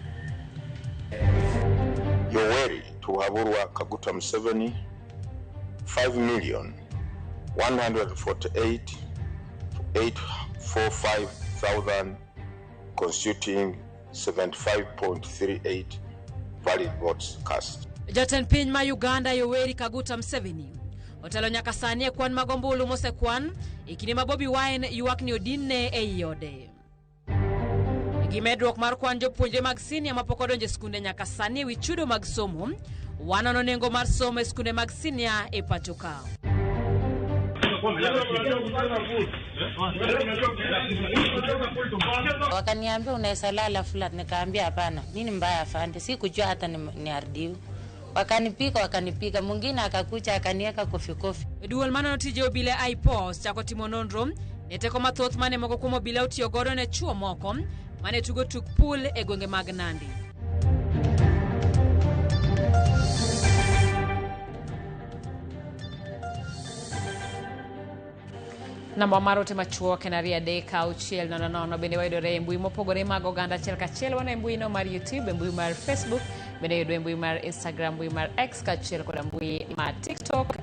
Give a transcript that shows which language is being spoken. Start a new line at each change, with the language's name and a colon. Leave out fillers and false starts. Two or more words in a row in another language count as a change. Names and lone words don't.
English: Yoweri Kaguta Museveni 5,148,845,000 constituting 75.38 valid votes cast.
Luo (Kenya and Tanzania): Jatend piny ma Uganda Yoweri Kaguta Museveni otelo nyaka sani e kwan mag ombulu mosekwan e kinde ma Bobi Wine ywak ni odinne e iode. Gimedruok mar kwan jopuonjre mag senior ma pok odonjo e skunde nyaka sani e wi chudo mag somo wanono nengo mar somo e skunde mag senior e pacho ka.
Swahili: Wakaniambia unaweza lala flat, nikaambia hapana, nini mbaya afande, sikujua hata ni ardiu. Wakanipiga mwingine akakucha akanieka kofi.
Luo (Kenya and Tanzania): Duol mano tije obile IPOS chako timo nonro ne teko mathoth mane moko kuom obile otiyo godo ne chuo moko mane tugo tuk pool e gwenge mag Nandi. Namba maro tema chuo kenaria deka auchiel nono bende wayudore e mbui mopogore mag oganda achiel kachiel wana e mbui no mar YouTube, e mbui mar Facebook, bende yudore e mbui mar Instagram, mbui mar X kachiel koda mbui mar TikTok.